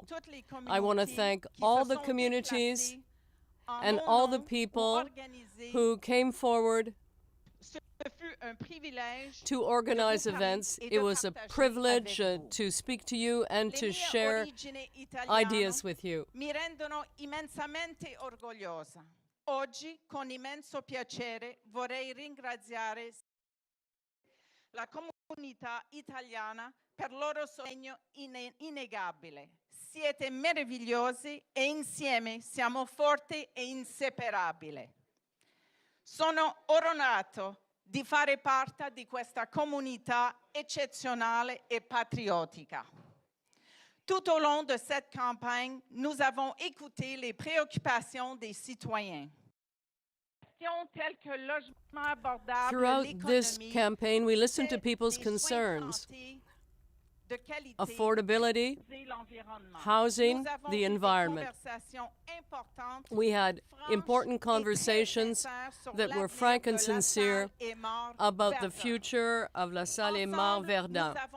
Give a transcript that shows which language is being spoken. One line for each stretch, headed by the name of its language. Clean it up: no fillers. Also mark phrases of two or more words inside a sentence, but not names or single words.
English: I want to thank all the communities and all the people who came forward to organize events. It was a privilege to speak to you and to share ideas with you.
Italian: Mi rendono immensamente orgogliosa. Oggi, con immenso piacere, vorrei ringraziare la comunità italiana per loro sostegno innegabile. Siete meravigliosi e insieme siamo forti e inseparabili. Sono onorato di fare parte di questa comunità eccezionale et patriotica.
French: Tout au long de cette campagne, nous avons écouté les préoccupations des citoyens.
English: Throughout this campaign, we listened to people's concerns: affordability, housing, the environment. We had important conversations that were frank and sincere about the future of LaSalle-Émard-Verdun.